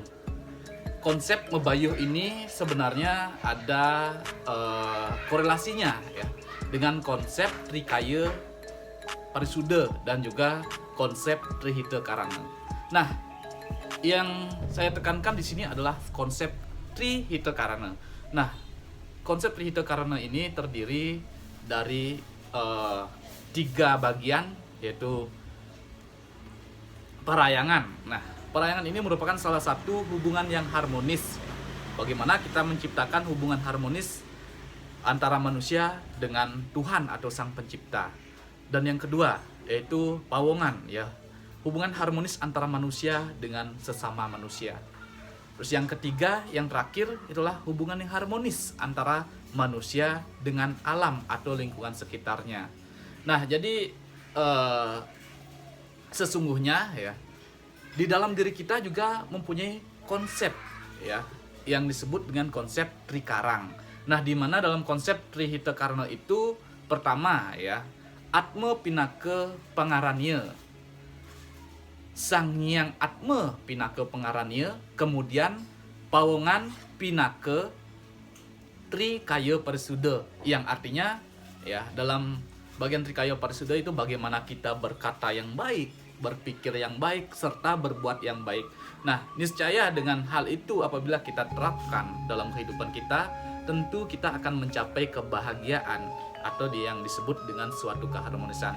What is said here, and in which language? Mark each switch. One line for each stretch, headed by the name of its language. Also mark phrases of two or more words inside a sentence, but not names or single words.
Indonesian: Konsep mebayuh ini sebenarnya ada korelasinya ya dengan konsep Trikaya Parisuda dan juga konsep Trihita Karana. Nah, yang saya tekankan di sini adalah konsep Trihita Karana. Nah, konsep Trihita Karana ini terdiri dari 3 bagian, yaitu parayangan. Nah, parayangan ini merupakan salah satu hubungan yang harmonis. Bagaimana kita menciptakan hubungan harmonis antara manusia dengan Tuhan atau Sang Pencipta. Dan yang kedua yaitu pawongan ya, hubungan harmonis antara manusia dengan sesama manusia. Terus yang ketiga, yang terakhir itulah hubungan yang harmonis antara manusia dengan alam atau lingkungan sekitarnya. Nah, jadi sesungguhnya ya di dalam diri kita juga mempunyai konsep ya yang disebut dengan konsep Trikarang. Nah, di mana dalam konsep Trihita Karana itu pertama ya, Atma Pinaka Pangaranya, Sang Hyang Atma Pinaka Pangaranya, kemudian pawongan Pinaka Trikaya Parisuda, yang artinya ya dalam bagian Trikaya Parisuda itu bagaimana kita berkata yang baik, berpikir yang baik, serta berbuat yang baik. Nah, niscaya dengan hal itu apabila kita terapkan dalam kehidupan kita, tentu kita akan mencapai kebahagiaan atau yang disebut dengan suatu keharmonisan.